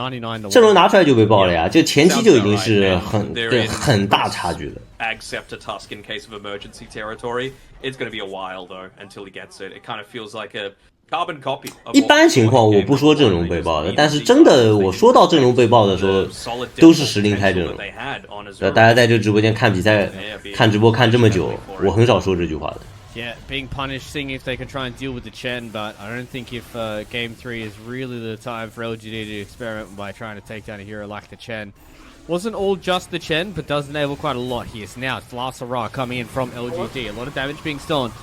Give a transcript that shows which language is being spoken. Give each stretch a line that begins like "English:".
Chinese: 阵容拿出来就被爆了呀，就前期就已经是很大差距了。
English: Accept a Tusk in case of emergency territory. It's going to be a while though until he gets it. It kind of feels like a carbon copy.
Chinese: 一般情况我不说阵容被爆的，但是真的我说到阵容被爆的时候，都是实力开阵容。大家在这直播间看比赛、看直播看这么久，我很少说这句话的。
English: Yeah, being punished, seeing if they can try and deal with the Chen, but I don't think if Game 3 is really the time for LGD to experiment by trying to take down a hero like the Chen. Wasn't all just the Chen, but does enable quite a lot here. So now it's Lasara coming in from LGD. A lot of damage being stolen.